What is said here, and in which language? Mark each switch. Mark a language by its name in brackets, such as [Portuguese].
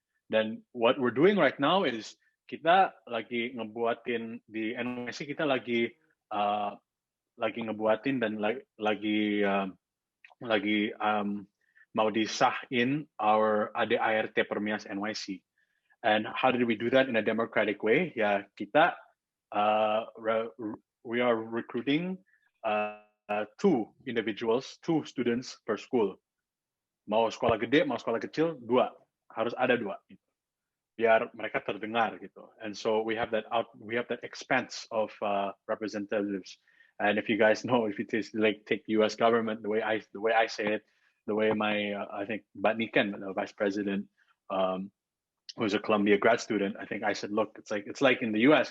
[Indonesian] Dan [English] what we're doing right now is [Indonesian] kita lagi ngebuatin di NYC, kita lagi ngebuatin dan lagi mau disahin our ADART PERMIAS NYC. [English] And how did we do that in a democratic way? [Indonesian] Ya, kita [English] we are recruiting two students per school. [Indonesian] Mau sekolah gede, mau sekolah kecil, harus ada dua. Biar mereka terdengar gitu. [English] And so we have that expanse of representatives. And if you guys know, if you take U.S. government, the way I say it, the way my I think Bat Niken, the vice president, who's a Columbia grad student, I think I said, look, it's like in the U.S.